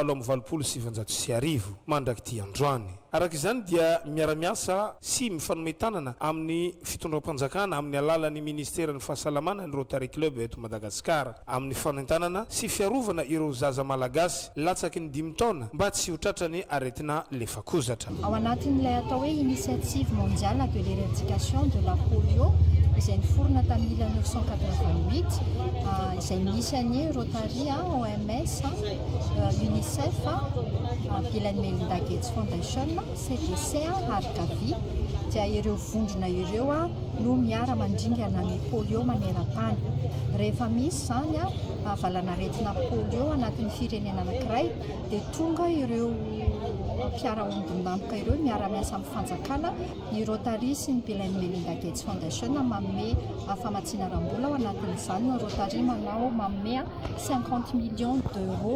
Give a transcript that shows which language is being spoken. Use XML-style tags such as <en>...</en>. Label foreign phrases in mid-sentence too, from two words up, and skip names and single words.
<mg>720 mandraky ty androany araka izany dia miara-miasa sy mifanome tanana amin'ny fitondram-panjakana amin'ny alalan'ny ministeran'ny fahasalamana ny Rotary Club eto Madagasikara amin'ny fanentanana sy fiarovana ireo zaza malagasy latsaky ny 10 taona mba tsy ho tratrany aretina lefakozatra ao anatin'ilay atao hoe</mg> <fr>initiative mondiale de l'éradication de la polio</fr> <mg>izay niforona tamin'ny 1988 izay misy any Rotary OMS UNICEF Bill and Melinda Gates Foundation CDC ary Gavi dia ireo vondrona ireo no miara mandringana ny polio maneran-tany rehefa misy zany valanaretina polio anatin'ny firenena anankiray dia tonga ireo mpiara-ondondampoka ireo miara-miasa amin'ny fanjakana ny Rotary sy ny Bill and Melinda Gates Foundation manome famatsiana rambola ao anatin'izany ny Rotary manome</mg> <fr>50 millions d'euros</fr>